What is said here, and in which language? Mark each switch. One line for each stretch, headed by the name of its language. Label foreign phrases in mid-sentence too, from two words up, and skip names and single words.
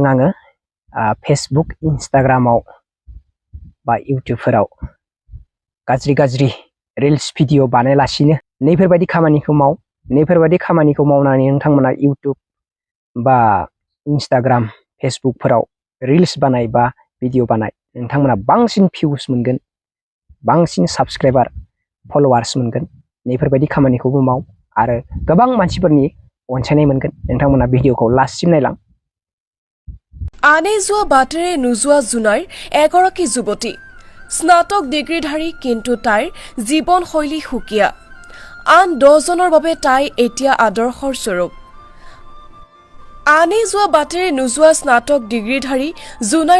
Bodo: आङो फेसबुक इन्स्टाग्रामाव बा इउटिउबफोराव गाज्रि
English: reels video
Bodo: बानायालासिनो नैफोरबायदि खामानिखौ मावनानै नोंथांमोना इउटिउब बा इन्स्टाग्राम फेसबुकफोराव रिल्स बानाय बा भिडिअ बानाय नोंथांमोना बांसिन भिउस मोनगोन बांसिन
English: subscriber followers
Bodo: मोनगोन नैफोरबायदि खामानिखौबो माव आरो गोबां मानसिफोरनि अनसायनाय मोनगोन नोंथांमोना भिडिअखौ लास्टसिम नायलां
Assamese: আনে যোৱা বাটেৰে নোযোৱা জোনাইৰ এগৰাকী যুৱতী স্নাতক ডিগ্ৰীধাৰী কিন্তু তাইৰ জীৱনশৈলী সুকীয়া আন 10 জনৰ বাবে তাই এতিয়া আদৰ্শৰ স্বৰূপ আনে যোৱা বাটেৰে নোযোৱা স্নাতক ডিগ্ৰীধাৰী জোনাইৰ